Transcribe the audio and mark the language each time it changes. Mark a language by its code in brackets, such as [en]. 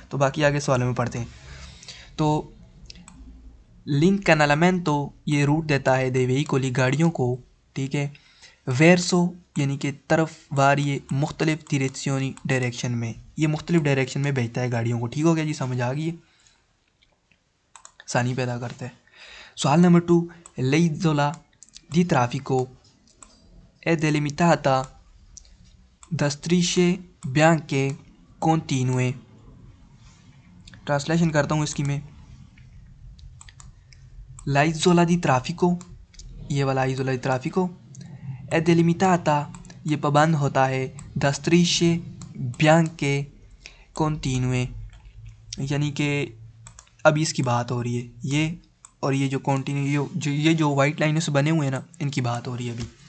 [hi] तो बाकी आगे सवालों में पढ़ते हैं। तो लिंक कैनालामेंटो, ये रूट देता है दे वेहिकोली, गाड़ियों को, ठीक है। वेरसो, यानी कि तरफ, वारिये, मुख्तलिफ। डिरेक्शनी, डायरेक्शन में, ये मुख्तलिफ डायरेक्शन में भेजता है गाड़ियों को। ठीक हो गया जी, समझ आ गई, आसानी पैदा करता है। सवाल number 2, [it] l'isola di traffico è delimitata da strisce bianche continue। [hi] Translation करता हूँ इसकी मैं। l'isola di traffico, ये वाला isola di traffico, [it] è delimitata, [hi] ये पाबंद होता है, [it] da strisce bianche continue, [hi] यानी कि अभी इसकी बात हो रही है, ये और ये जो कॉन्टीन्यू, ये जो वाइट लाइनों से बने हुए हैं ना, इनकी बात हो रही है अभी।